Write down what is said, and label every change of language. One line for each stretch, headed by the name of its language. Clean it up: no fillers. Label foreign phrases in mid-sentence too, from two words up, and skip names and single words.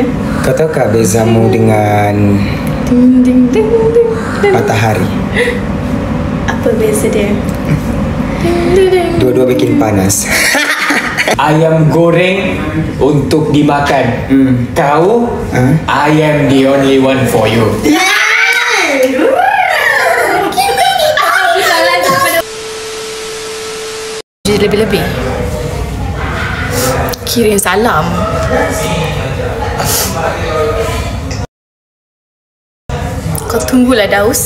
Malay: kau tahukah bezamu dengan matahari? Apa beza dia? Dua-dua bikin panas. Ayam goreng untuk dimakan. Kau,
English: I am the only one for you.
Malay: Jadi lebih-lebih kirim salam. Kau tunggulah Daus.